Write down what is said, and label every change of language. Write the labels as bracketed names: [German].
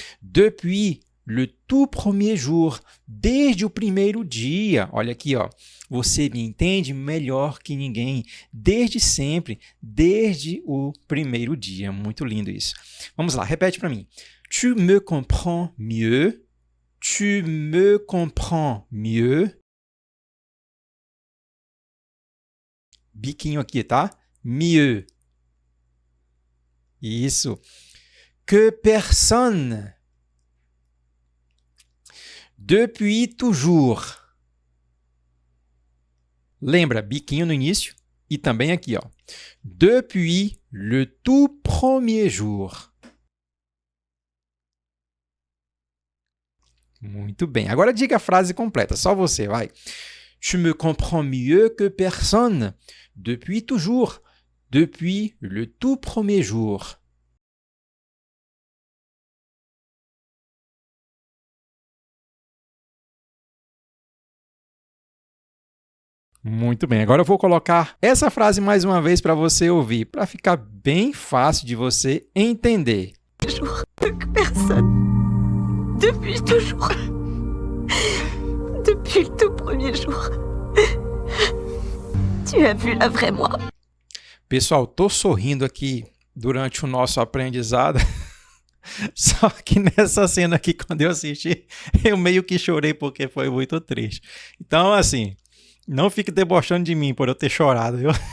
[French] Depuis le tout premier jour. [Portuguese] Desde o primeiro dia. Olha aqui, ó. Você me entende melhor que ninguém. Desde sempre. Desde o primeiro dia. Muito lindo isso. Vamos lá, repete para mim. [French] Tu me comprends mieux. Tu me comprends mieux. [Portuguese] Biquinho aqui, tá? Mieux. Isso. [French] Que personne. Depuis toujours. [Portuguese] Lembra, biquinho no início e também aqui, ó. [French] Depuis le tout premier jour. [Portuguese] Muito bem. Agora diga a frase completa, só você, vai. [French] Tu me comprends mieux que personne. Depuis toujours. Depuis le tout premier jour. [Portuguese] Muito bem, agora eu vou colocar essa frase mais uma vez para você ouvir, para ficar bem fácil de você entender. [French] Jour que personne. Depuis toujours. Depuis le tout premier jour. Tu as vu la vraie moi. [Portuguese] Pessoal, tô sorrindo aqui durante o nosso aprendizado, só que nessa cena aqui, quando eu assisti, eu meio que chorei porque foi muito triste. Então, assim, não fique debochando de mim por eu ter chorado, viu?